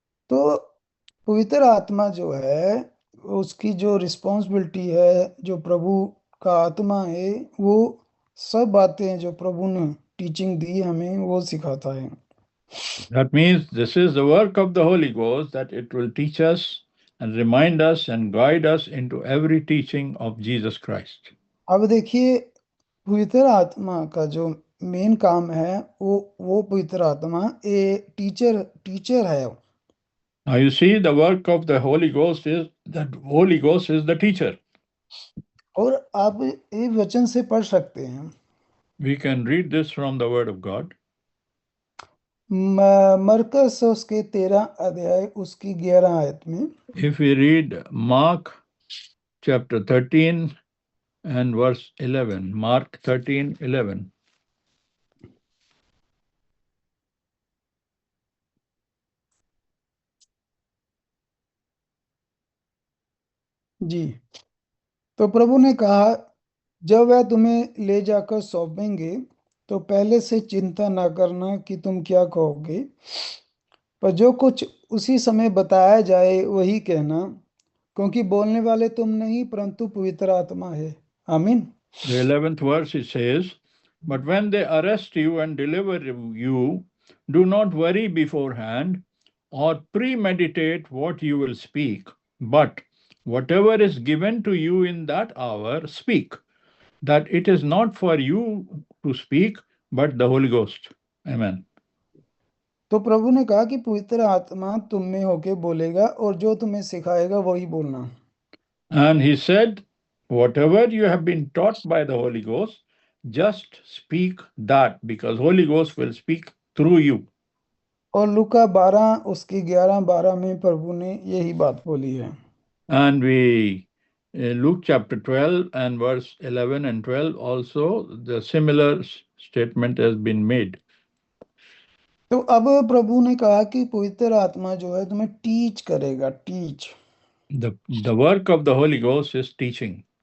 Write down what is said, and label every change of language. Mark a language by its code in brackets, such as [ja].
[hi] तो पवित्र आत्मा जो है उसकी जो रिस्पॉन्सिबिलिटी है, जो प्रभु का आत्मा है, वो सब बातें जो प्रभु ने टीचिंग दी हमें वो सिखाता है। [en] That means this is the work of the Holy Ghost, that it will teach us and remind us and guide us into every teaching of Jesus Christ. [hi] अब देखिए पवित्र आत्मा का जो मेन काम है वो पवित्र आत्मा टीचर है। [en] Now you see, the work of the Holy Ghost is that Holy Ghost is the teacher. [hi] और आप ये वचन से पढ़ सकते हैं, [en] We can read this from the Word of God. [hi] मरकस उसके 13 अध्याय उसकी 11 आयत में, [en] If we read Mark chapter 13 and verse 11, Mark 13:11. [hi] जी। तो प्रभु ने कहा, जब वह तुम्हें ले जाकर सौंपेंगे तो पहले से चिंता ना करना कि तुम क्या कहोगे, पर जो कुछ उसी समय बताया जाए वही कहना, क्योंकि बोलने वाले तुम नहीं परंतु पवित्र आत्मा है। आमीन। [en] The 11th verse it says, "But when they arrest you and deliver you, do not worry beforehand or premeditate what you will speak, but whatever is given to you in that hour, speak, that it is not for you to speak, but the Holy Ghost." Amen. [hi] तो प्रभु ने कहा कि पवित्र आत्मा तुम में होके बोलेगा और जो तुम्हें सिखाएगा वही बोलना। [en] And he said, whatever you have been taught by the Holy Ghost, just speak that, because Holy Ghost will speak through you. [hi] और लूका 12 उसकी 11-12 में प्रभु ने यही बात बोली है। [en] And Luke chapter 12 and verse 11 and 12 also, the similar statement has been made. [hi] तो अब प्रभु ने कहा कि पवित्र आत्मा जो है तुम्हें टीच करेगा, teach. [en] The work of the Holy Ghost is teaching.